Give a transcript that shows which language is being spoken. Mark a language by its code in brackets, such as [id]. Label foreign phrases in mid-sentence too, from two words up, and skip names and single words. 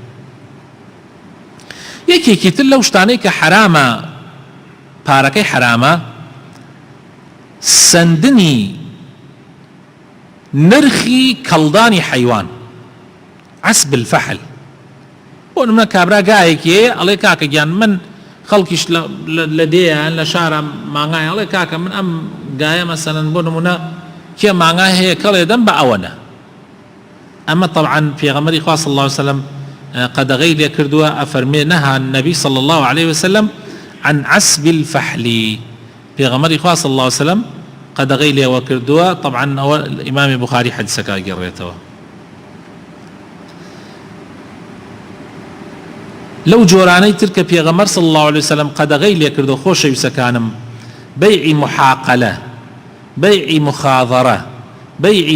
[ckb] یەکێکی تر لەو شتانەی کە حرامە پارەکەی حرامە سندنی نرخی کەڵدانی حیوان [ar] عسب الفحل [ckb] بۆ نمونە کابرا گایەکی ئەڵێ کاکە گیان من خەڵکیش لە دێیان لە شارە مانگای ئەڵێ کاکە من ئەم گایە مەسەلەن بۆ نمونە کێ مانگای هەیە کەڵێ دەم بە ئەوەنە ئەمە طبعا پێغەمبەری خوا [ar] صلی الله عليه وسلم [ckb] قەدەغەی لێ کردووە ئەفەرمێ [ar] نهى النبي صلى الله عليه وسلم عن عسب الفحل [ckb] پێغەمبەری خوا [ar] صلی الله عليه وسلم [ckb] قەدەغەی لێوە کردووە طبعا ئەوە ئیمامی بوخاری حەدیسەکە گەڕێتەوە لەو جۆرانەی تر کە پێغەمبەر [ar] صلی الله عليه وسلم [ckb] قەدەغەی لێ کردووە خۆشەویستەکانم بەیعی محاقەلە بەیعی مخاضەرە بەیعی